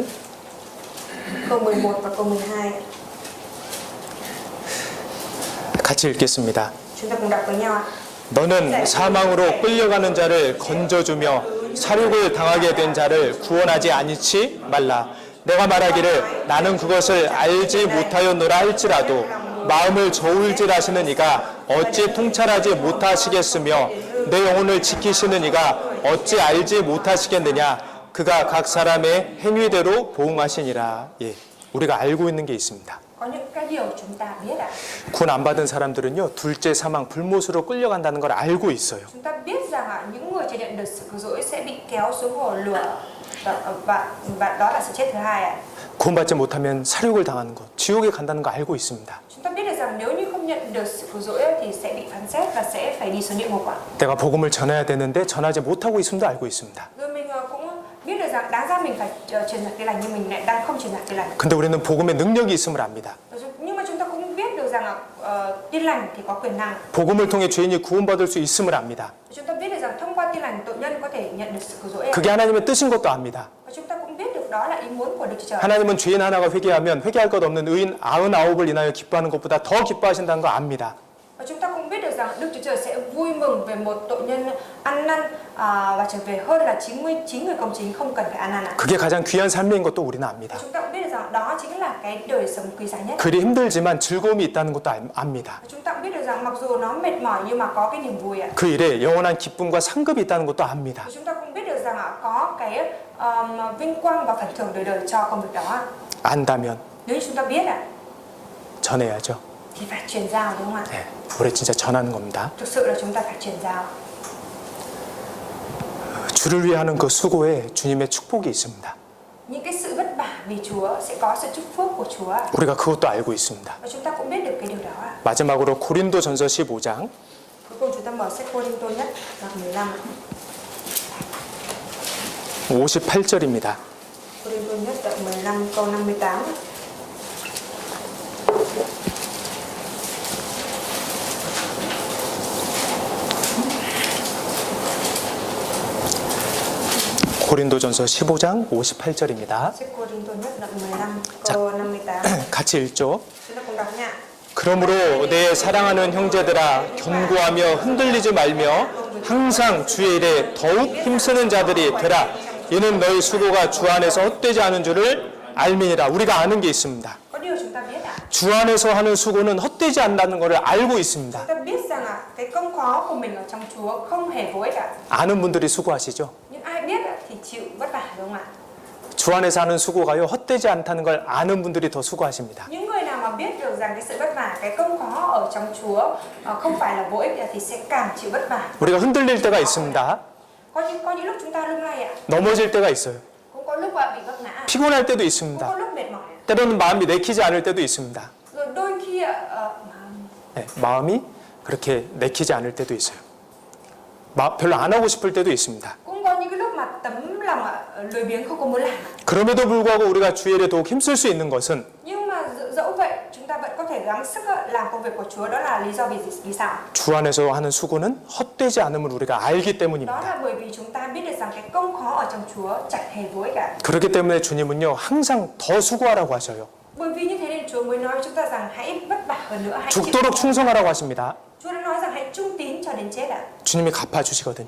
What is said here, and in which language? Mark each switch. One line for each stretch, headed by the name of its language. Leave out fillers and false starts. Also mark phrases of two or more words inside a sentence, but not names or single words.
Vietnamese: câu 11 và câu 12 ạ.
Korean: 같이 읽겠습니다.
Vietnamese: Chúng ta cùng đọc với nhau ạ.
Korean: 너는 사망으로 끌려가는 자를 건져주며 살육을 당하게 된 자를 구원하지 아니치 말라. 내가 말하기를 나는 그것을 알지 못하였노라 할지라도 마음을 저울질하시는 이가 어찌 통찰하지 못하시겠으며 내 영혼을 지키시는 이가 어찌 알지 못하시겠느냐. 그가 각 사람의 행위대로 보응하시니라. 예, 우리가 알고 있는 게 있습니다.
Vietnamese: Có những cái điều chúng ta biết ạ.
Korean: 군 안 받은 사람들은요, 둘째 사망 불못으로 끌려간다는 걸 알고 있어요.
Vietnamese: Chúng ta biết rằng những người chưa nhận được sự cứu rỗi sẽ bị kéo xuống hồ lửa và đó là sự chết thứ hai ạ.
Korean: 구원받지 못하면 사륙을 당하는 것, 지옥에 간다는 거 알고 있습니다.
Vietnamese: Chúng ta biết được rằng nếu như không nhận được sự cứu rỗi thì sẽ bị phán xét và sẽ phải đi xuống địa ngục ạ.
Korean: 내가 복음을 전해야 되는데 전하지 못하고 있음도 알고 있습니다.
Vietnamese: Rồi mình cũng biết được rằng đáng ra mình phải truyền đạt tin lành nhưng mình lại đang không truyền đạt tin lành.
Korean: 근데 우리는 복음의 능력이 있음을 압니다.
Vietnamese: Nhưng mà chúng ta cũng biết được rằng tin lành thì có quyền năng.
Korean: 복음을 통해 죄인이 구원받을 수 있음을 압니다.
Vietnamese: Chúng ta biết được rằng thông qua tin lành tội nhân có thể nhận được sự cứu rỗi.
Korean: 그게 하나님의 뜻인 것도 압니다.
Vietnamese: Và chúng ta cũng biết được đó là ý muốn của Đức Chúa Trời.
Korean: 하나님은 죄인 하나가 회개하면 회개할 것 없는 의인 99을 인하여 기뻐하는 것보다 더 기뻐하신다는 거 압니다.
Vietnamese: Và chúng ta cũng biết được rằng Đức Chúa Trời sẽ vui mừng về một tội nhân ăn năn và trở về hơn là 99 người công chính không cần phải ăn năn ạ.
Korean: 그게 가장 귀한 삶인 것도 우리는 압니다.
Vietnamese: Chúng ta cũng biết được rằng đó chính là cái đời sống quý giá nhất.
Korean: 그리 힘들지만 즐거움이 있다는 것도 압니다.
Vietnamese: Chúng ta cũng biết được rằng mặc dù nó mệt mỏi nhưng mà có cái niềm vui ạ.
Korean: 그 일에 영원한 기쁨과 상급이 있다는 것도 압니다.
Vietnamese: Chúng ta cũng biết được rằng có cái vinh quang và phần thưởng đời đời cho công việc đó.
Korean: 안다면
Vietnamese: Nếu chúng ta biết
Korean: 전해야죠.
Vietnamese: thì phải truyền giao đúng không ạ?
Korean: 네, 우리 진짜 전하는 겁니다.
Vietnamese: Thực sự là chúng ta phải truyền giao.
Korean: 주를 위해 하는 그 수고에 주님의 축복이 있습니다.
Vietnamese: những cái sự vất vả vì Chúa sẽ có sự chúc phước của Chúa.
Korean: 우리가 그것도 알고 있습니다.
Vietnamese: Và chúng ta cũng biết được cái điều đó.
Korean: 마지막으로 고린도전서 15장
Vietnamese: Cuối cùng chúng ta mở sách Cô-rinh-tô nhất đoạn 15.
Korean: 58절입니다.
Vietnamese: Cô-rinh-tô nhất đoạn 15 câu 58.
Korean: 고린도전서 15장 58절입니다.
Vietnamese: Sách Cô-rinh-tô nhất đoạn 15 câu 58.
Korean: 같이 읽죠.
Vietnamese: Chúng ta cùng đọc nha.
Korean: 그러므로 내 사랑하는 형제들아 견고하며 흔들리지 말며 항상 주의 일에 더욱 힘쓰는 자들이 되라. 이는 너희 수고가 주 안에서 헛되지 않은 줄을 알미니라. 우리가 아는 게 있습니다.
Vietnamese: Có điều chúng ta biết ạ.
Korean: 주 안에서 하는 수고는 헛되지 않다는 것을 알고 있습니다.
Vietnamese: Chúng ta biết rằng cái công khó của mình ở trong Chúa không hề vô ích ạ.
Korean: 아는 분들이 수고하시죠.
Vietnamese: Nhưng ai biết ạ, thì chịu vất vả đúng không ạ?
Korean: 주 안에서 하는 수고가요 헛되지 않다는 걸 아는 분들이 더 수고하십니다.
Vietnamese: Những người nào mà biết được rằng cái sự vất vả, cái công khó ở trong Chúa không phải là vô ích thì sẽ càng chịu vất vả.
Korean: 우리가 흔들릴 때가 있습니다.
Vietnamese: Có những lúc chúng ta lung lay ạ,
Korean: 넘어질 때가 있어요.
Vietnamese: cũng có lúc bị vấp ngã,
Korean: 피곤할 때도
Vietnamese: cũng
Korean: 있습니다.
Vietnamese: có lúc mệt mỏi.
Korean: 때로는 마음이 내키지 않을 때도 있습니다.
Vietnamese: Rồi đôi khi
Korean: 네, 마음이 그렇게 내키지 않을 때도 있어요. 별로 안 하고 싶을 때도 있습니다.
Vietnamese: cũng có những cái lúc mà tấm lòng lười biếng không có muốn làm.
Korean: 그럼에도 불구하고 우리가 주의 일에 더욱 힘쓸 수 있는 것은
Vietnamese: Nhưng mà dẫu vậy chúng ta vẫn có thể gắng sức làm công việc của Chúa. Đó là lý do vì sao?
Korean: 주 안에서 하는 수고는 헛되지 않음을 우리가 알기
Vietnamese: Đó
Korean: 때문입니다.
Vietnamese: là bởi vì chúng ta biết được rằng cái công khó ở trong Chúa chẳng hề vô ích cả.
Korean: 그렇기 때문에 주님은요 항상 더 수고하라고 하셔요.
Vietnamese: Bởi vì như thế nên Chúa mới nói với chúng ta rằng hãy vất vả hơn nữa, hãy chịu
Korean: 죽도록
Vietnamese: khó.
Korean: 충성하라고 하십니다.
Vietnamese: Chúa đã nói rằng hãy trung tín cho đến chết ạ.
Korean: 주님이 갚아주시거든요.